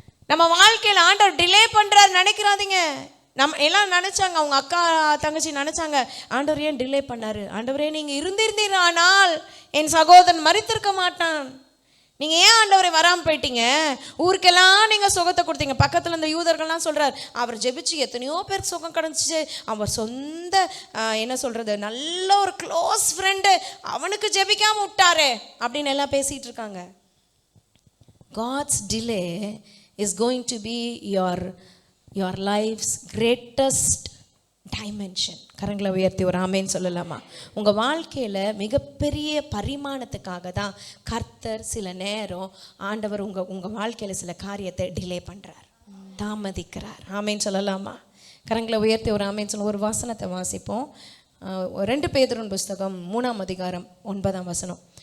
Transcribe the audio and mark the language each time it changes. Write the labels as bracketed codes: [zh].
[ta] நம்ம வாழ்க்கையில் ஆண்டவர் டிலே பண்றாரு நினைக்கிறாதீங்க. நம்ம எல்லாம் நினைச்சாங்க, அவங்க அக்கா தங்கச்சி நினைச்சாங்க, ஆண்டவர் ஏன் டிலே பண்ணாரு, ஆண்டவரே நீங்க இருந்திருந்தீரானால் என் சகோதரன் மரித்திருக்க மாட்டான், நீங்க ஏன் ஆண்டவரை வராமல் போயிட்டீங்க, ஊருக்கெல்லாம் நீங்க சுகத்தை கொடுத்தீங்க. பக்கத்துல இந்த யூதர்கள்லாம் சொல்றாரு, அவர் ஜெபிச்சு எத்தனையோ பேர் சுகம் கிடைச்சிச்சு, அவர் சொந்த என்ன சொல்றது நல்ல ஒரு க்ளோஸ் ஃப்ரெண்டு அவனுக்கு ஜெபிக்காம விட்டாரு அப்படின்னு எல்லாம் பேசிட்டு இருக்காங்க. [en] God's delay is going to be your life's greatest dimension. [ta] கரங்களை உயர்த்தி ஒரு ஆமேன்னு சொல்லலாமா? உங்கள் வாழ்க்கையில் மிகப்பெரிய பரிமாணத்துக்காக தான் கர்த்தர் சில நேரம் ஆண்டவர் உங்கள் வாழ்க்கையில் சில காரியத்தை டிலே பண்ணுறார், தாமதிக்கிறார். ஆமேன்னு சொல்லலாமா? கரங்களை உயர்த்தி ஒரு ஆமேன்னு சொல்ல ஒரு வசனத்தை வாசிப்போம். 2 பேதுரு புஸ்தகம் 3ஆம் அதிகாரம் 9ஆம் வசனம்.